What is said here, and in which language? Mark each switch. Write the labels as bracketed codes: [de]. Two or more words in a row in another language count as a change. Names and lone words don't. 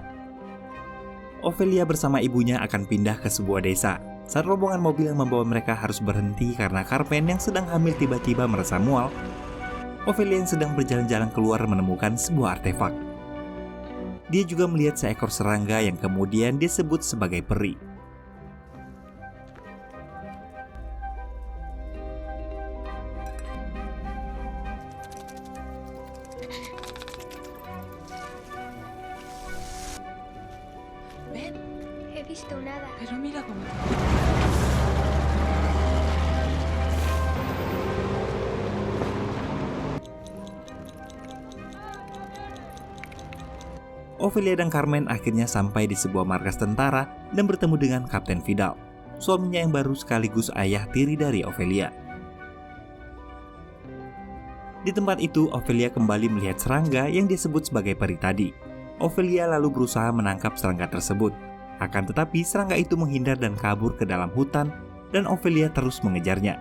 [id] Ophelia bersama ibunya akan pindah ke sebuah desa. Saat rombongan mobil yang membawa mereka harus berhenti karena Carmen yang sedang hamil tiba-tiba merasa mual, Ophelia yang sedang berjalan-jalan keluar menemukan sebuah artefak. Dia juga melihat seekor serangga yang kemudian disebut sebagai peri. [es] He visto nada. Pero mira cómo... [id] Ophelia dan Carmen akhirnya sampai di sebuah markas tentara dan bertemu dengan Kapten Vidal, suaminya yang baru sekaligus ayah tiri dari Ophelia. Di tempat itu, Ophelia kembali melihat serangga yang disebut sebagai peri tadi. Ophelia lalu berusaha menangkap serangga tersebut. Akan tetapi serangga itu menghindar dan kabur ke dalam hutan dan Ophelia terus mengejarnya.